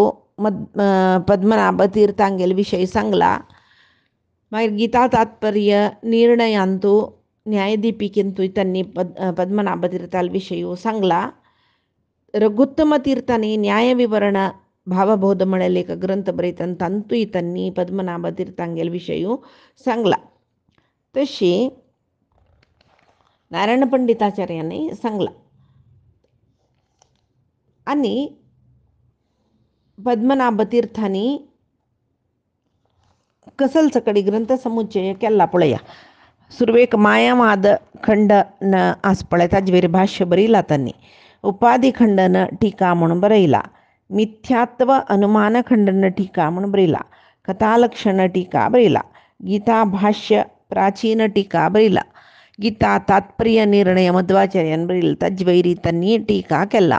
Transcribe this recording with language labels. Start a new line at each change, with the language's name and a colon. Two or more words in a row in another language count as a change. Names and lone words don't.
Konkani: पद्मनाभ तीर्थांगेल विशय सांगला मागीर गीता तात्पर्य निर्णयांतू न्यायदीपिकेंतूय त्यांनी पद्मनाभ तीर्थाल विशय सांगला रघुत्तम तीर्थांनी न्याय विवरण भावबोध म्हणलेले एक ग्रंथ बरयतना तांतूय त्यांनी पद्मनाभ तीर्थांगेल विशय सांगला तशी नारायण पंडिताचार्यांनी सांगला आणि पद्मनाभ तीर्थांनी कसल सकडी ग्रंथ समुच्चय केला पळया सुरवेक मायावाद खंडन आस पळय ताजेर भाष्य बरयला त्यांनी उपाधी खंडन टीका म्हणून बरयला मिथ्यात्व अनुमान खंडन टीका म्हणून बरयला कथालक्षण टीका बरयला गीता भाष्य प्राचीन टीका बरयला गीता तात्पर्य निर्णय मध्वाचार्यान बरील तज्वैरी त्यांनी टीका केला.